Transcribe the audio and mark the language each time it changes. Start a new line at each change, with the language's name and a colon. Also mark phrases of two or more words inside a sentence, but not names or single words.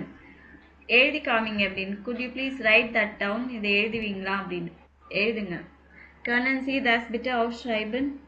Tamil: எழுதி காமிங்க அப்படின்னு.
English: could you please write that down?
Tamil: இதை எழுதுவீங்களா அப்படின்னு எழுதுங்க.
German: können Sie das bitte aufschreiben?